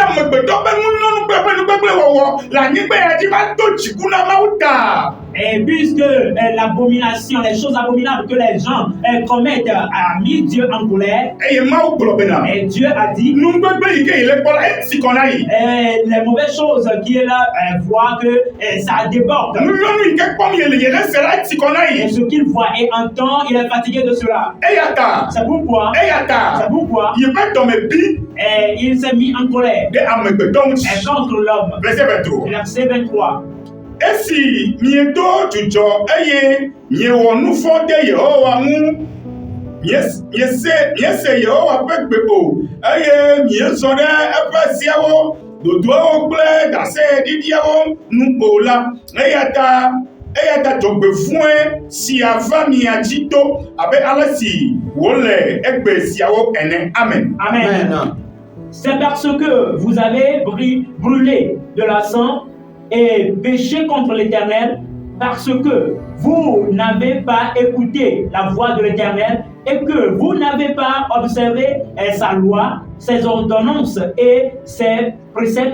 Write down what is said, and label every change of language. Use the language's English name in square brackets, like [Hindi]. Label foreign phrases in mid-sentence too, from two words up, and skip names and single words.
[French] Et puisque l'abomination, les choses abominables que les gens commettent a mis Dieu en colère, et Dieu a dit, les mauvaises choses qu'il voit que ça déborde. Et ce qu'il voit et entend, il est fatigué de cela. C'est pourquoi et il s'est mis en colère et contre l'homme. Verset 23. [Ewe] Esi miedo dzudzɔ eye miewɔ nu fɔ ɖe Yehowa ŋu, miese Yehowa ƒe gbe o, eye miezɔ ɖe eƒe seawo, dodoawo kple ɖaseɖiɖiawo nu o la, eya ta dzɔgbefɔ̃e si ava mia dzi to abe ale si wòle egbe siawo ene. Amen. Amen. [French] C'est parce que vous avez brûlé de la sang et péché contre l'Éternel, parce que vous n'avez pas écouté la voix de l'Éternel et que vous n'avez pas observé sa loi, ses ordonnances et ses préceptes.